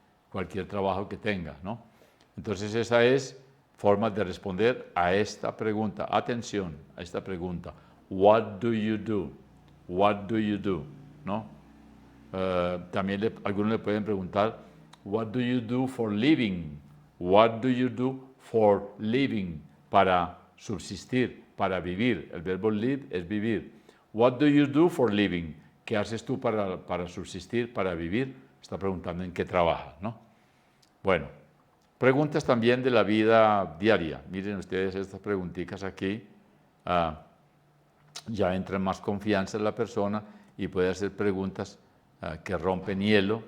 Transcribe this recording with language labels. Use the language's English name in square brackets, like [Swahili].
[Spanish] Cualquier trabajo que tenga, ¿no? Entonces esa es forma de responder a esta pregunta. Atención a esta pregunta. [English] what do you do? What do you do? ¿No? [Spanish] También algunos le pueden preguntar, [English] what do you do for living? What do you do for living? [Spanish] Para subsistir, para vivir. El verbo live es vivir. [English] What do you do for living? [Spanish] ¿Qué haces tú para subsistir, para vivir? Está preguntando en qué trabajas, ¿no? Bueno, preguntas también de la vida diaria. Miren ustedes estas preguntitas aquí. Ya entra en más confianza en la persona y puede hacer preguntas que rompen hielo.